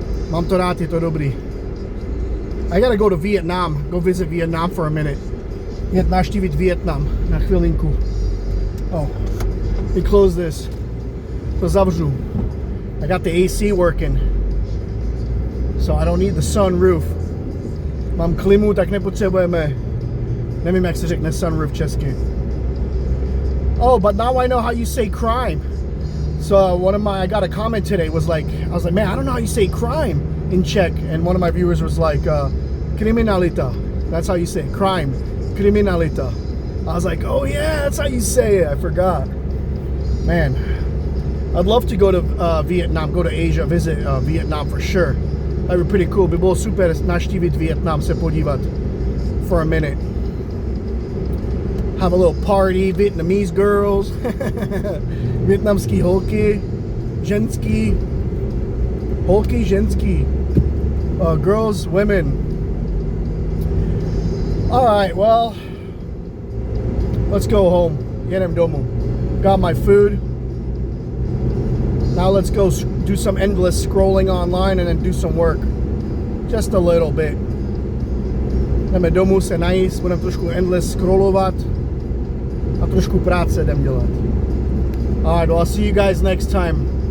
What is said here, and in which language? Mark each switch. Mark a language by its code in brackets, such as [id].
[cs] Mám to rád, je to dobrý. [en] I gotta go to Vietnam. Go visit Vietnam for a minute. [cs] Jet navštívit Vietnam na chvilinku. [en] Oh, let me close this. [cs] To zavřu. [en] I got the AC working. So I don't need the sunroof. [cs] Mám klimu, tak nepotřebujeme. Nevím, jak se řekne sunroof česky. [en] Oh, but now I know how you say crime. So I got a comment today was like, I was like, man, I don't know how you say crime in Czech. And one of my viewers was like, kriminalita. That's how you say it, crime. Kriminalita. I was like, oh yeah, that's how you say it. I forgot. Man, I'd love to go to Vietnam, go to Asia, visit Vietnam for sure. That'd be pretty cool. [cs] By bylo super navštívit Vietnam, se podívat [en] for a minute. Have a little party, Vietnamese girls, [cs] vietnamský holky, ženský, holky, ženský, [en] girls, women. All right, well, let's go home. [cs] Jedem domů. [en] Got my food. Now let's go do some endless scrolling online and then do some work. Just a little bit. [cs] Jdeme domů se najíst, budeme trošku endless scrollovat a trošku práce jdem dělat. [en] Alright, well, I'll see you guys next time.